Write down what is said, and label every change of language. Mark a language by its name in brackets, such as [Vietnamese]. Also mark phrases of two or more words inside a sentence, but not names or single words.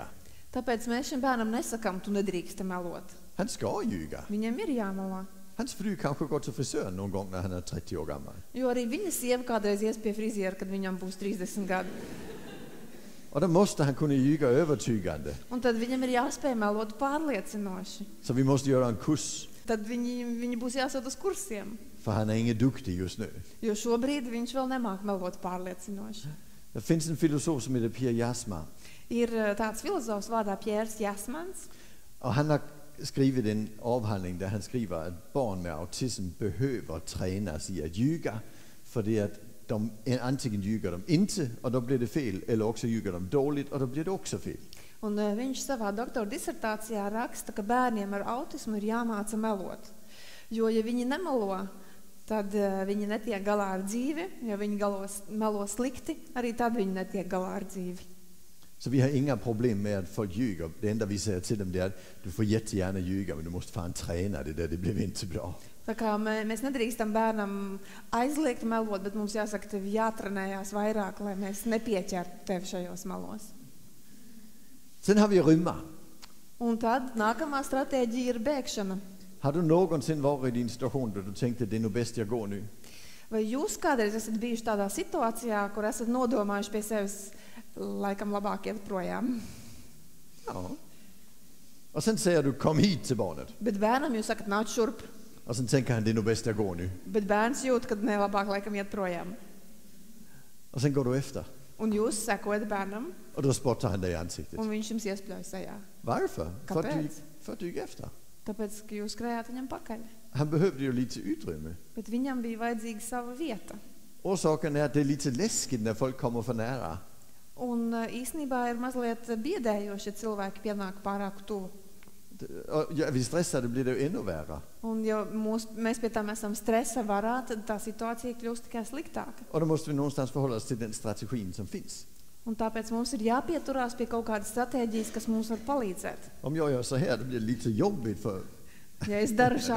[Latvian] Tāpēc mēs šim bērnam nesakām, tu nedrīksti melot. [Swedish] Han ska ljuga. [Latvian] Viņam ir jāmelo. [Swedish] Hans fru kanske går till frisören någon gång när han är 30 år gammal. [Latvian] Jo arī viņa sieva kādreiz ies pie friziera, kad viņam būs 30 gadi. [Swedish] Och då måste han kunna ljuga övertygande. [Latvian] Un tad viņam ir jāspēj melot pārliecinoši. [Swedish] Så vi måste göra en kurs. [Latvian] Tad viņi būs jāsūt uz kursiem. [Swedish] För han är ingen duktig just nu. [Latvian] Jo šobrīd viņš vēl nemāk melot pārliecinoši. [Swedish] Det finns en filosof som heter Pierre Jasma. [Latvian] Ir tāds filozofs vārdā Pierre Jasmans. [Swedish] Och han har skrivit en avhandling där han skriver att barn med autism behöver tränas i att ljuga. För det att de antingen ljuger de inte och då blir det fel, eller också ljuger de dåligt och då blir det också fel. [Latvian] Un viņš savā doktora disertācijā raksta, ka bērniem ar autismu ir jāmāca melot. Jo, ja viņi nemelo, tad viņi netiek galā ar dzīvi. Ja viņi melo slikti, arī tad viņi netiek galā ar dzīvi. [Swedish] Så vi har inga problem med att folk ljuger. Det enda vi säger till dem är att du får jättegärna ljuga, men du måste fan träna det där, det blir inte bra. [Latvian] Tā kā mēs nedrīkstam bērnam aizliegt melot, bet mums jāsaka, tev jātrenējās vairāk, lai mēs nepieķertu tevi šajos melos. [Swedish] Sen har vi rymma. [Latvian] Un tad nākamā stratēģija ir bēgšana. [Swedish] Har du någonsin varit i en situation där du tänkte det är nog bäst jag går nu? [Latvian] Vai jūs kādreiz esat bijuši tādā situācijā, kur esat nodomājuši pie sevis, laikam labāk iet projām? [Swedish] Ja. Och sen säger du kom hit till barnet. [Latvian] Bet bērnam jūs sakat nāc šurp. [Swedish] Och sen tänker han det är nog bäst jag går nu. [Latvian] Bet bērns jūt, kad ne labāk laikam iet projām. [Swedish] Och sen går du efter. [Latvian] Un jūs sekojat bērnam, [Swedish] Och då spottar han dig i ansiktet. [Latvian] un viņš jums iespļauj sejā. [Swedish] Varför? [Latvian] Kāpēc? [Swedish] För att du gick efter. [Latvian] Tāpēc, ka jūs skrējāt viņam pakaļ. [Swedish] Han behövde ju lite utrymme. [Latvian] Bet viņam bija vajadzīga sava vieta. [Swedish] Orsaken är att det är lite läskigt när folk kommer för nära. [Latvian] Un īsnībā ir mazliet biedējoši, ja cilvēki pienāk pārāk tuvu. [Swedish] Och är vi stressade blir det ju ännu värre. [Latvian] Un ja mēs pie tam esam stresa varā, tad tā situācija kļūst tikai sliktāka. [Swedish] Och då måste vi någonstans förhålla oss till den strategin som finns. [Latvian] Un tāpēc mums ir jāpieturās pie kaut kādas stratēģijas, kas mums var palīdzēt. [Swedish] Om jag gör så här, det blir lite jobbigt för... [Latvian] Ja es daru šādi,